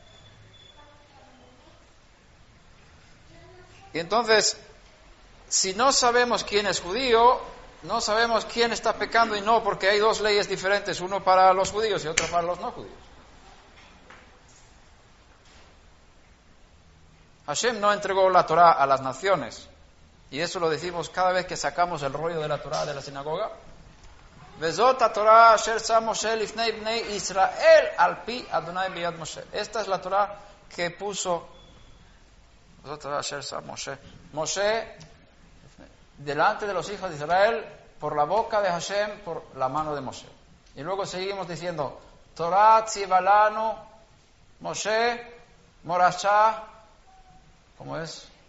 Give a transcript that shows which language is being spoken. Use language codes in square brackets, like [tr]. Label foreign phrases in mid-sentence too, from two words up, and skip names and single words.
[es] Y entonces, si no sabemos quién es judío, no sabemos quién está pecando y no, porque hay dos leyes diferentes, uno para los judíos y otro para los no judíos. Hashem no entregó la Torá a las naciones, y eso lo decimos cada vez que sacamos el rollo de la Torá de la sinagoga. [he] וזאת תורה אשר שם משה לפני בני ישראל על פי אדני ביד משה. [es] Esta es la Torá que puso [he] וזאת תורה אשר שם משה [es] delante de los hijos de Israel por la boca de Hashem, por la mano de Moshe. Y luego seguimos diciendo [he] תורה צוה לנו משה מורשה, [es] ¿cómo es?